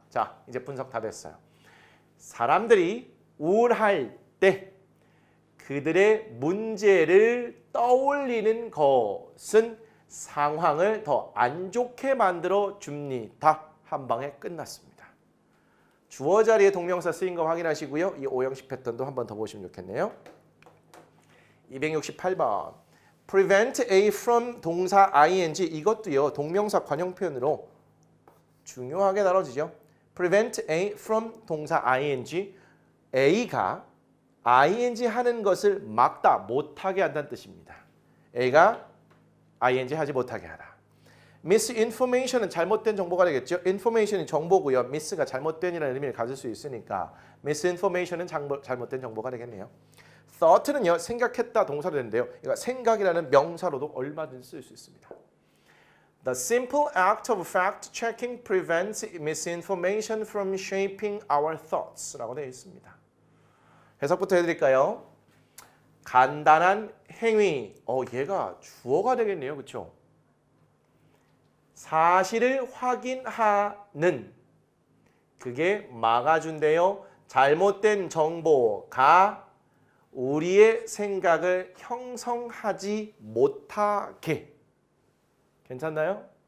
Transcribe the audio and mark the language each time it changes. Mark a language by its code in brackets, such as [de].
[ko] 자, 이제 분석 다 됐어요. 사람들이 우울할 때 그들의 문제를 떠올리는 것은 상황을 더 안 좋게 만들어 줍니다. 한 방에 끝났습니다. 주어 자리에 동명사 쓰인 거 확인하시고요. 이 오형식 패턴도 한 번 더 보시면 좋겠네요. 268번. prevent A from 동사 ing 이것도요. 동명사 관용 표현으로 중요하게 다뤄지죠. prevent A from 동사 ing A가 ing 하는 것을 막다, 못하게 한다는 뜻입니다. A가 ing 하지 못하게 하다. misinformation은 잘못된 정보가 되겠죠. information이 정보고요. miss가 잘못된이라는 의미를 가질 수 있으니까 misinformation은 잘못된 정보가 되겠네요. thought는요. 생각했다 동사로 되는데요. 이거 생각이라는 명사로도 얼마든지 쓸 수 있습니다. [en] The simple act of fact-checking prevents misinformation from shaping our thoughts [ko] 라고 되어 있습니다. 해석부터 해드릴까요? 간단한 행위, 얘가 주어가 되겠네요. 그렇죠? 사실을 확인하는, 그게 막아준대요. 잘못된 정보가 우리의 생각을 형성하지 못하게. 괜찮나요?